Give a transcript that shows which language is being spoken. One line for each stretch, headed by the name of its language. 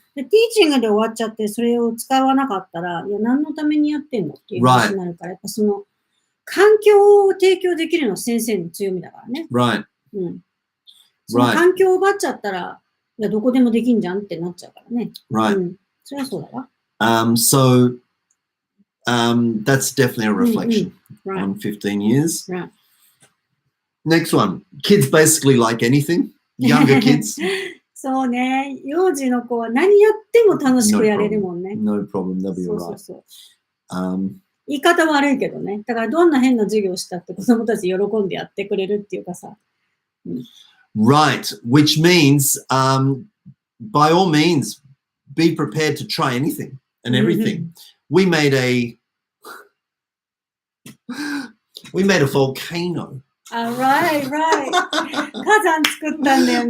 Japanese: で、ティーチングで終わっちゃって、それを使わなかったら、いや、何のためにやってんのっていう話になるから、やっぱその、環境を提供できるのは先生の強みだからね。
English: Right.
Japanese: その環境を奪っちゃったら、いや、どこでもできんじゃんってなっちゃうからね。
English: Right.
Japanese: それはそうだわ。
English: So that's definitely a reflection Right. on 15 years. Right. Next one. Kids basically like anything. Younger kids,
Japanese: そうね。幼児の子は何やっても楽しくやれるもんね。
English: no problem. They'll be
Japanese: そう
English: all
Japanese: そう
English: right.
Japanese: そう。 Um, 言い方悪いけどね。だからどんな変な授業したって子供たち喜んでやってくれるっていうかさ。
English: right. Which means, by all means, be prepared to try anything and everything. We made a volcano. Right.
Japanese: 火山作ったんだよね。